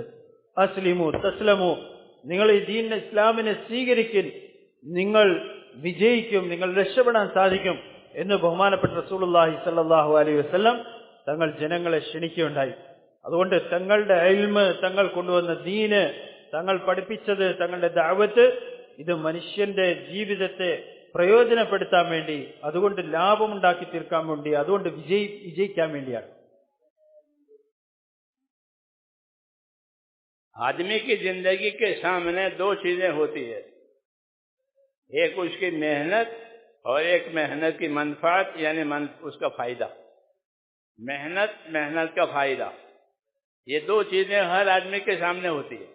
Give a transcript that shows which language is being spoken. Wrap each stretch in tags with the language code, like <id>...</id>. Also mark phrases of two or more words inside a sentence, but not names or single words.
<ar>أسلم تسلم,</ar> <ml>നിങ്ങൾ ഈ ദീൻ ഇസ്ലാമിനെ സ്വീകരിക്കും, നിങ്ങൾ വിജയിക്കും, നിങ്ങൾ രക്ഷപ്പെടാൻ സാധിക്കും എന്ന് ബഹുമാനപ്പെട്ട റസൂലുള്ളാഹി</ml> <ar>صلى الله عليه وسلم</ar> <ml>തങ്ങൾ ജനങ്ങളെ ക്ഷണിക്കുകയുണ്ടായി. അതുകൊണ്ട് തങ്ങളുടെ ഇൽമ്, തങ്ങൾ കൊണ്ടുവന്ന ദീന്, തങ്ങൾ പഠിപ്പിച്ചത്, തങ്ങളുടെ ദഅവത്ത്, ഇത് മനുഷ്യന്റെ ജീവിതത്തെ പ്രയോജനപ്പെടുത്താൻ വേണ്ടി, അതുകൊണ്ട് ലാഭമുണ്ടാക്കി തീർക്കാൻ വേണ്ടി, അതുകൊണ്ട് വിജയിക്കാൻ വേണ്ടിയാണ്.</ml> <hi>आदमी की जिंदगी के सामने दो चीजें होती है, एक उसकी मेहनत और एक मेहनत की मनफात, यानी उसका फायदा। मेहनत का फायदा, ये दो चीजें हर आदमी के सामने होती है।</hi>